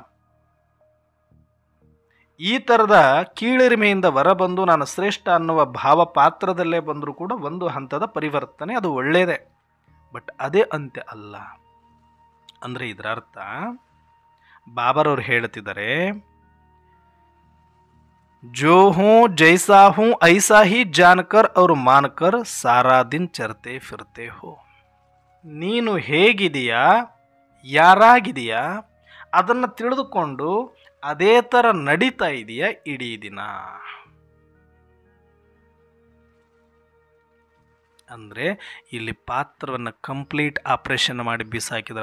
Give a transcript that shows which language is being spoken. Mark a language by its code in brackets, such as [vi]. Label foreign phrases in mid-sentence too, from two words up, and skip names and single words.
[kn] ಈ ಥರದ ಕೀಳಿರಿಮೆಯಿಂದ ಹೊರಬಂದು ನಾನು ಶ್ರೇಷ್ಠ ಅನ್ನುವ ಭಾವ ಪಾತ್ರದಲ್ಲೇ ಬಂದರೂ ಕೂಡ ಒಂದು ಹಂತದ ಪರಿವರ್ತನೆ, ಅದು ಒಳ್ಳೆಯದೇ. ಬಟ್ ಅದೇ ಅಂತ್ಯ ಅಲ್ಲ. ಅಂದರೆ ಇದರ ಅರ್ಥ ಬಾಬಾರವ್ರು ಹೇಳ್ತಿದ್ದಾರೆ, [hi] जो हूँ जैसा हूँ ऐसा ही जानकर और मानकर सारा दिन चलते फिरते हो. [kn] ನೀನು ಹೇಗಿದೆಯಾ, ಯಾರಾಗಿದೆಯಾ ಅದನ್ನು ತಿಳಿದುಕೊಂಡು ಅದೇ ಥರ ನಡೀತಾ ಇದೆಯಾ ಇಡೀ ದಿನ. ಅಂದರೆ ಇಲ್ಲಿ ಪಾತ್ರವನ್ನು [en] complete operation [kn] ಮಾಡಿ ಬಿಸಾಕಿದ್ದಾರೆ.